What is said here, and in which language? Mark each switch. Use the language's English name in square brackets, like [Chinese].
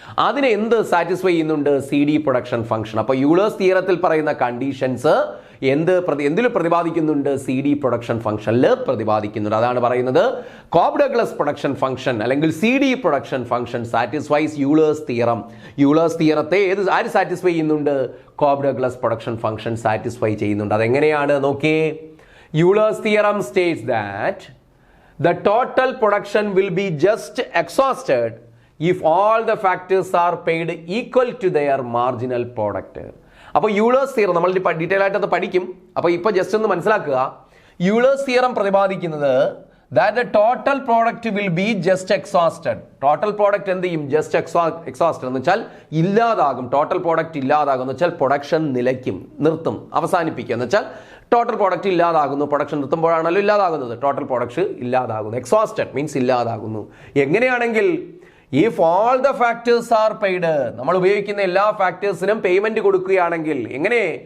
[Malayalam] അതിനെ എന്ത് സാറ്റിസ്ഫൈ ചെയ്യുന്നുണ്ട്, CD പ്രൊഡക്ഷൻ ഫംഗ്ഷൻ. അപ്പോൾ യൂളേഴ്സ് തിയറത്തിൽ പറയുന്ന കണ്ടീഷൻസ് എന്തിൽ പ്രതിപാദിക്കുന്നുണ്ട്, CD പ്രൊഡക്ഷൻ ഫംഗ്ഷനിൽ പ്രതിപാദിക്കുന്നുണ്ട്. അതാണ് പറയുന്നത് കോബ് ഡഗ്ലസ് പ്രൊഡക്ഷൻ ഫംഗ്ഷൻ അല്ലെങ്കിൽ CD production function satisfies Euler's theorem. Euler's തിയറത്തെ ആര് സാറ്റിസ്ഫൈ ചെയ്യുന്നുണ്ട്, Cobb Douglas production function satisfy ചെയ്യുന്നുണ്ട്. അതെങ്ങനെയാണ് നോക്കിയേ. [English] Euler's theorem states that the total production will be just exhausted if all the factors are paid equal to their marginal product. [Malayalam] അപ്പോൾ Euler's theorem നമ്മൾ detail ആയിട്ട് അത് പഠിക്കും. അപ്പോൾ ഇപ്പോൾ ജസ്റ്റ് ഒന്ന് മനസ്സിലാക്കുക. യൂളേഴ്സ് തിയറം പ്രതിപാദിക്കുന്നത് [English] that the total product will be just exhausted. [Malayalam] Total product എന്ത് ചെയ്യും? ജസ്റ്റ് എക്സോസ്റ്റഡ് എന്ന് വെച്ചാൽ ഇല്ലാതാകും. ടോട്ടൽ പ്രോഡക്റ്റ് ഇല്ലാതാകും എന്ന് വെച്ചാൽ പ്രൊഡക്ഷൻ നിലയ്ക്കും, നിർത്തും, അവസാനിപ്പിക്കുക എന്ന് വെച്ചാൽ ടോട്ടൽ പ്രോഡക്റ്റ് ഇല്ലാതാകുന്നു. പ്രൊഡക്ഷൻ നിർത്തുമ്പോഴാണല്ലോ ഇല്ലാതാകുന്നത്. ടോട്ടൽ പ്രോഡക്റ്റ് ഇല്ലാതാകുന്നു. എക്സോസ്റ്റഡ് മീൻസ് ഇല്ലാതാകുന്നു. എങ്ങനെയാണെങ്കിൽ [English] if all the factors are paid, [Malayalam] നമ്മൾ ഉപയോഗിക്കുന്ന എല്ലാ ഫാക്ടേഴ്സിനും പേയ്മെന്റ് കൊടുക്കുകയാണെങ്കിൽ എങ്ങനെ?